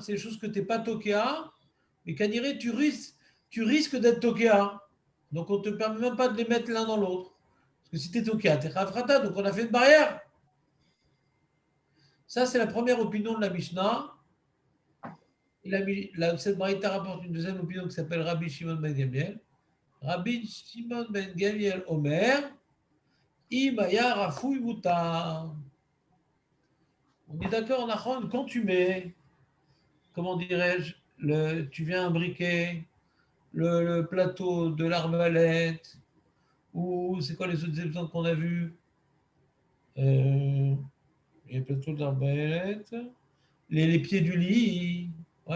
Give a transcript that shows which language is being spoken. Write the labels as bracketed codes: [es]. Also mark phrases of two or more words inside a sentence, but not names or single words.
[fr] C'est des choses que tu n'es pas Tokea, mais qu'à dire tu risques d'être Tokea. Donc on ne te permet même pas de les mettre l'un dans l'autre. Parce que si tu es Tokea, tu es [he] חייב חטאת, [fr] donc on a fait une barrière. Ça, c'est la première opinion de la Mishnah. Cette Braïta rapporte une deuxième opinion qui s'appelle Rabbi Shimon ben Gamliel. [he] רבי שמעון בן גמליאל אומר, אם היה רפוי מותר. [fr] On est d'accord, Nahon, quand tu mets, comment dirais-je, tu viens imbriquer le plateau de l'arbalète, ou c'est quoi les autres exemples qu'on a vus? Les plateaux de l'arbalète, les pieds du lit, ouais.